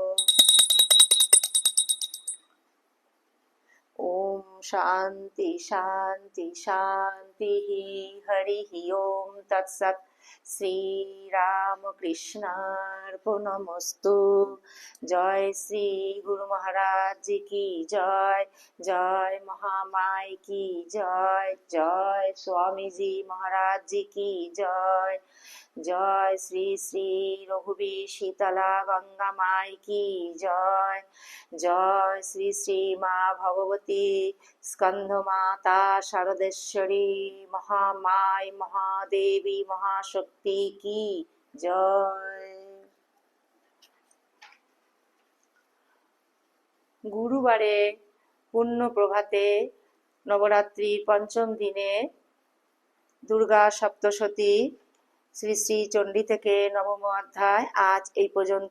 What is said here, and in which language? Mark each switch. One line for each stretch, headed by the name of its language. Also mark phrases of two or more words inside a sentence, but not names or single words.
Sanskrit: ओम शांति शांति शांति। हरि ओम तत्सत्। श्री राम कृष्णार्पणमस्तु।
Hindi: जय श्री गुरु महाराज जी की जय। जय महामाई की जय। जय स्वामी जी महाराज जी की जय। जय श्री श्री रघुवीर शीतला गंगा माई की जय। जय श्री श्री माँ भगवती स्कंद माता शारदेश्वरी महामाई महादेवी महाशक्ति की जय।
Bangla: গুরুবারে পূর্ণ প্রভাতে নবরাত্রির পঞ্চম দিনে দুর্গা সপ্তশতী শ্রী শ্রী চণ্ডী থেকে নবম অধ্যায় আজ এই পর্যন্ত।